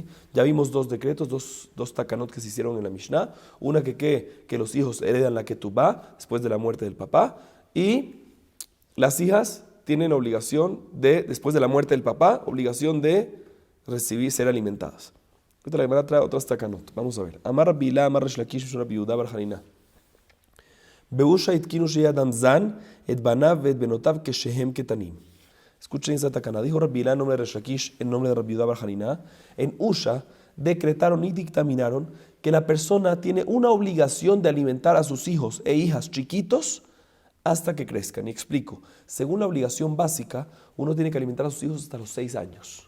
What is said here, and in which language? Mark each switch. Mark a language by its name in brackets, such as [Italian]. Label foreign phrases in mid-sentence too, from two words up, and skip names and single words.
[Spanish] Ya vimos dos decretos, dos takanot que se hicieron en la Mishnah, una que los hijos heredan la ketubá después de la muerte del papá y las hijas tienen obligación después de la muerte del papá, obligación de ser alimentadas. Ahorita la Gemara trae otras takanot. Vamos a ver. [Hebrew] אמר רבי אילא אמר ריש לקיש רבי יהודה בר חנינא באושא התקינו שיהא אדם זן את בניו את בנותיו כשהם קטנים. [Spanish] Escuchen esa takana. Dijo Rabbi Hila en nombre de Resh Lakish, en nombre de Rabbi Yehuda bar Hanina. En Usha decretaron y dictaminaron que la persona tiene una obligación de alimentar a sus hijos e hijas chiquitos hasta que crezcan. Y explico. Según la obligación básica, uno tiene que alimentar a sus hijos hasta los 6 años.